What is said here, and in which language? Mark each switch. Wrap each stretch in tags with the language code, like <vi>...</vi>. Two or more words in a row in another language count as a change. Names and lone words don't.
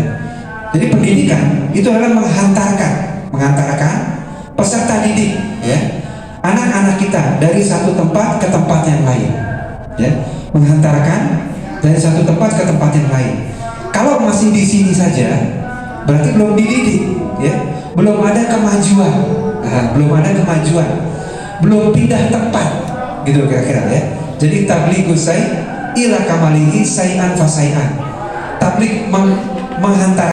<id>Jadi pendidikan itu adalah menghantarkan peserta didik, ya, anak-anak kita dari satu tempat ke tempat yang lain, ya, menghantarkan dari satu tempat ke tempat yang lain. Kalau masih di sini saja, berarti belum dididik, ya, belum ada kemajuan, belum pindah tempat, gitu kira-kira, ya.</id> <ar>Jadi تبليغ الشيء إلى كماله شيئا فشيئا.</ar> <id>Tabligh menghantar</id>